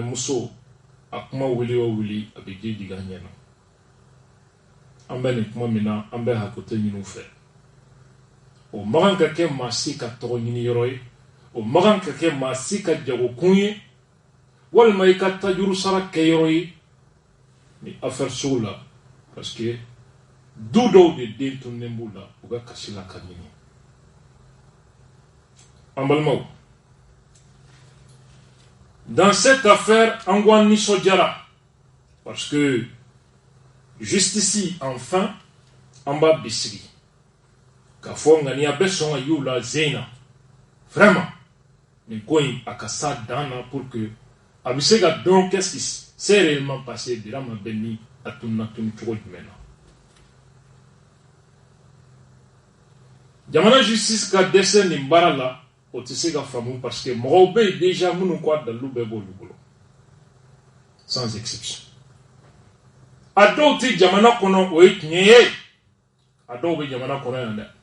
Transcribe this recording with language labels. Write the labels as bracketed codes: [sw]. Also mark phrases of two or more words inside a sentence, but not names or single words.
[bm] muso a kuma wuli o wuli a bɛ ji digi a ɲɛna an bɛ nin kuma min na an bɛ hakɛto ɲini u fɛ o man kan ka kɛ maa si ka tɔgɔ ɲini yɔrɔ ye o man kan ka kɛ maa si ka jagokun ye walima i ka tajuru sara kɛ yɔrɔ ye ni affaire sugu la [fr] parce que [bm] du dɔw de den tunnen b'u la u bɛ kasi la ka ɲini an balimaw [fr] dans cette affaire [bm] an ko an nisɔndiyara [fr] parce que justice enfin [bm] an b'a bisigi k'a fɔ ŋaniya bɛ sɔn ka y'u la zena vraiment nin ko in a ka s'a dan na [fr] pour que [bm] a bɛ se ka dɔn [fr] qu'est-ce qui s'est réellement passé [bm] Birama bɛ ni a tununa tunu cogo jumɛn na jamana justice ka dɛsɛ nin baara la o tɛ se ka faamu [fr] parce que [bm] mɔgɔw bɛ yen déjà minnu ko a dalilu bɛɛ b'olu bolo [fr] sans exception [bm] a dɔw tɛ jamana kɔnɔ o ye tiɲɛ ye a dɔw bɛ jamana kɔnɔ yan dɛ